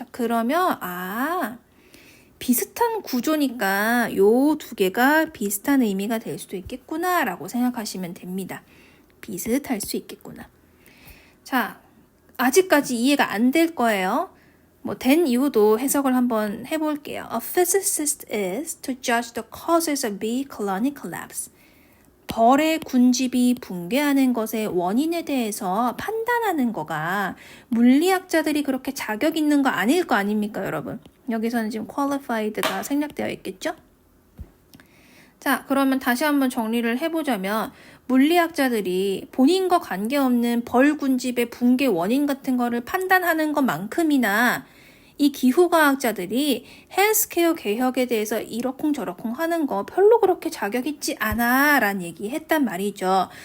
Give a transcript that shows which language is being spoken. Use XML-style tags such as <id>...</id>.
<ko>자, 그러면 비슷한 구조니까 요 두 개가 비슷한 의미가 될 수도 있겠구나 라고 생각하시면 됩니다. 비슷할 수 있겠구나. 자, 아직까지 이해가 안 될 거예요. 된 이유도 해석을 한번 해볼게요.</ko> <en>A physicist is to judge the causes of bee colony collapse.</en> <ko>벌의 군집이 붕괴하는 것의 원인에 대해서 판단하는 거가 물리학자들이 그렇게 자격 있는 거 아닐 거 아닙니까, 여러분? 여기서는 지금 qualified가 생략되어 있겠죠? 자, 그러면 다시 한번 정리를 해보자면 물리학자들이 본인과 관계없는 벌 군집의 붕괴 원인 같은 거를 판단하는 것만큼이나 이 기후과학자들이 헬스케어 개혁에 대해서 이러쿵저러쿵 하는 거 별로 그렇게 자격 있지 않아 라는 얘기 했단 말이죠.</ko>